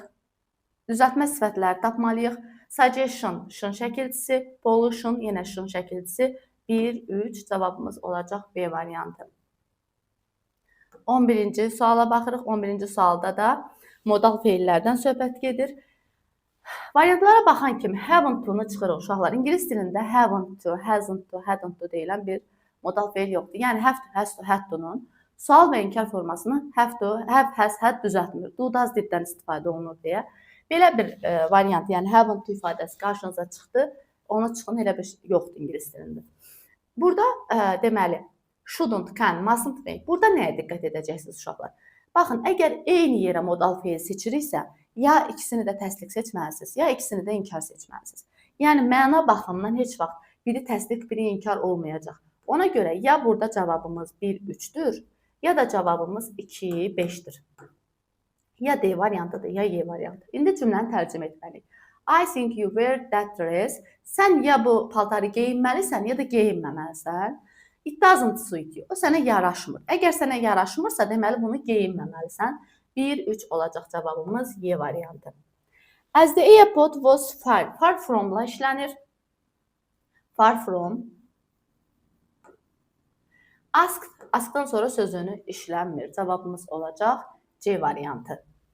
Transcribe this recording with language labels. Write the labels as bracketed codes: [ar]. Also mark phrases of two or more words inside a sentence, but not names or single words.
[az] Düzəltmə sifətləri tapmalıyıq. Suggestion, şın şəkilçisi, pollution, yenə şın şəkilçisi. 1, 3 cavabımız olacaq B variantı. 11-ci suala baxırıq. 11-ci sualda da modal feillərdən söhbət gedir. Variantlara baxan kimi [en] haven't to- [az] nu çıxırıq uşaqlar. İngilis dilində [en] haven't to, hasn't to, hadn't to [az] deyilən bir modal feil yoxdur. Yəni [en] have to, has to, had to- [az] nun sual və inkar formasını [en] have to, have, has, had [az] düzəltmir. [en] Do, does [az] dipdən istifadə olunur deyə. Belə bir variant, yəni [en] haven't to [az] ifadəsi qarşınıza çıxdı. Ona çıxın elə bir şey yoxdur ingilis dilində. Burada deməli [en] shouldn't, can, mustn't make. [az] Burada nəyə diqqət edəcəksiniz uşaqlar? Baxın, əgər eyni yerə modal feil seçiriksə, ya ikisini də təsdiq seçməlisiniz, ya ikisini də inkar seçməlisiniz. Yəni məna baxımından heç vaxt biri təsdiq, biri inkar olmayacaq. Ona görə ya burada cavabımız 1, 3-dür, ya da cavabımız 2, 5-dir. Ya D variantıdır, ya Y variantı. İndi cümləni tərcümə etməliyik. [en] I think you wear that dress. [az] Sən ya bu paltarı geyinməlisən, ya da geyinməməlisən. [en] It doesn't suit you. [az] O sənə yaraşmır. Əgər sənə yaraşmırsa, deməli bunu geyinməməlisən. 1, 3 olacaq cavabımız Y variantı. [en] As the airport was far. Far from-la işlənir. Far from. Asked, [az] askdan sonra sözünü işlənmir. Cavabımız olacaq C variantı.